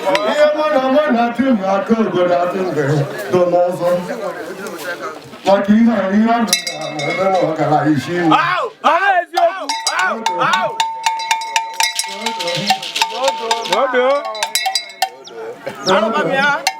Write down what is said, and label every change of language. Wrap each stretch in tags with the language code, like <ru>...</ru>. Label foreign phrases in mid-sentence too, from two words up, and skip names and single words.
<ig>Ihe mụ na mụ na-atụ mgbe aka obodo atụ mgbe dụ n'ọzọ. Maka ihe a, ihe a nọ na-eme na ọgaranya isi ime. Au! Au! Au! Au! Dodo! Dodo! Anụ m ya!</ig>